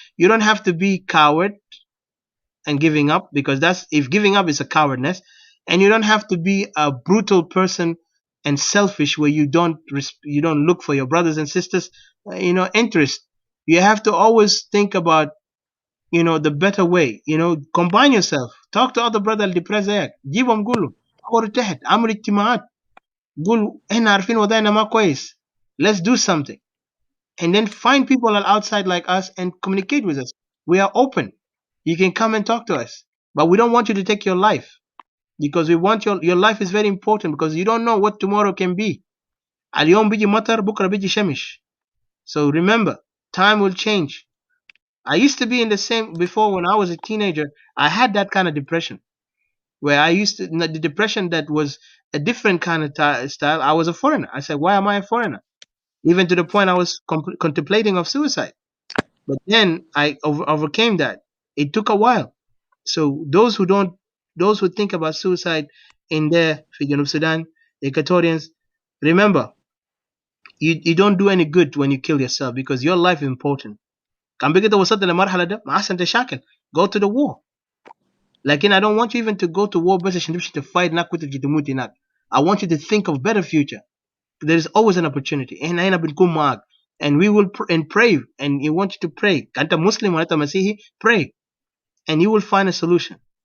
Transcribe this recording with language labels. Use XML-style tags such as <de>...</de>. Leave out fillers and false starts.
<en>You don't have to be coward and giving up, because if giving up is a cowardness. And you don't have to be a brutal person and selfish, where you don't look for your brothers and sisters interest. You have to always think about the better way. Combine yourself, talk to other brothers depressed,</en> <ar>جيبهم قولوا أمر تحت عمل اجتماعات قول احنا عارفين وضعنا ما كويس,</ar> <en>let's do something. And then find people outside like us and communicate with us. We are open. You can come and talk to us, but we don't want you to take your life, because we want your life is very important, because you don't know what tomorrow can be.</en> <ar>اليوم بيجي مطر بكرة بيجي شمس.</ar> <en>So remember, time will change. I used to be in the same before. When I was a teenager, I had that kind of depression, where the depression that was a different kind of style. I was a foreigner. I said, why am I a foreigner? Even to the point I was contemplating of suicide. But then I overcame that. It took a while. So those who think about suicide in there, Janub Sudan, Equatorians, remember, you don't do any good when you kill yourself, because your life is important.</en> <ar>كان بقيت وصلت للمرحلة ده ما أحسن تشاكل,</ar> <en>go to the war.</en> <ar>لكن</ar> <en>I don't want you even to go to war</en> <ar>بس عشان تمشي</ar> <en>to fight</en> <ar>هناك وتجي تموت هناك.</ar> <en>I want you to think of better future. There is always an opportunity.</en> <ar>إحنا هنا بنكون معك,</ar> <en>and we will and pray, and you want you to pray.</en> <ar>أنت مسلم ولا أنت مسيحي,</ar> <en>pray, and you will find a solution.</en>